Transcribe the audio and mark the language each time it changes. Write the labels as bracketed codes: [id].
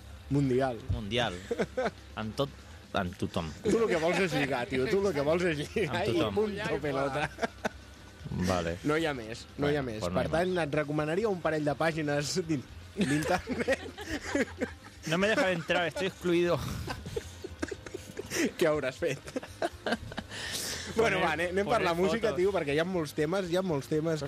[ca] Mundial. Amb tot... amb tothom. Tu el que vols és lligar, tio. Tu el que vols és lligar. Amb tothom. I pelota. Vale. No hi ha més. No bueno, hi ha més. Per no tant, més. Et recomanaria un parell de pàgines d'internet. [es] No me deja entrar, estoy excluido. [ca] Què hauràs fet? Bueno, va, anem per la música, tio, perquè hi ha molts temes, que escoltar avui.